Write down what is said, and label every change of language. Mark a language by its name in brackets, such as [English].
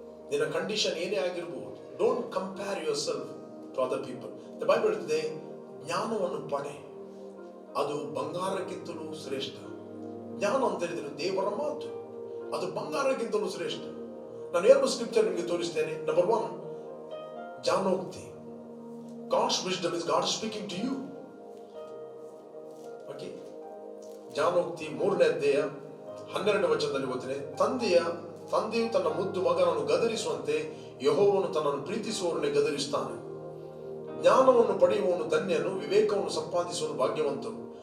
[Kannada] ನಿನ್ನ ಕಂಡೀಷನ್ ಏನೇ ಆಗಿರ್ಬೋದು, [English] Don't compare yourself to other people. [Kannada] The Bible ಹೇಳ್ತದೆ, ಜ್ಞಾನವನ್ನು ಪಡೆ, ಅದು ಬಂಗಾರಕ್ಕಿಂತಲೂ ಶ್ರೇಷ್ಠ. ಜ್ಞಾನ ಅಂತ ಹೇಳಿದ್ರೆ ದೇವರ ಮಾತು, ಅದು ಬಂಗಾರಕ್ಕಿಂತಲೂ ಶ್ರೇಷ್ಠ. ನಾನು 2 ಸ್ಕ್ರಿಪ್ಚರ್ ನಿಮಗೆ ತೋರಿಸ್ತೇನೆ. Number 1, ಜ್ಞಾನೋಕ್ತಿ. [English] God's wisdom is God speaking to you. [Kannada] Okay, ಜ್ಞಾನೋಕ್ತಿ 3ನೇ ಅಧ್ಯಾಯ 12ನೇ ವಚನದಲ್ಲಿ ಓದಿದ್ರೆ, ತಂದೆಯು ತನ್ನ ಮುದ್ದು ಮಗನನ್ನು ಗದರಿಸುವಂತೆ ಯೆಹೋವನು ತನ್ನನ್ನು ಪ್ರೀತಿಸುವವರನ್ನೇ ಗದರಿಸುತ್ತಾನೆ. ಜ್ಞಾನವನ್ನು ಪಡೆಯುವವನು ಧನ್ಯನು, ವಿವೇಕವನ್ನು ಸಂಪಾದಿಸುವವನು ಭಾಗ್ಯವಂತನು.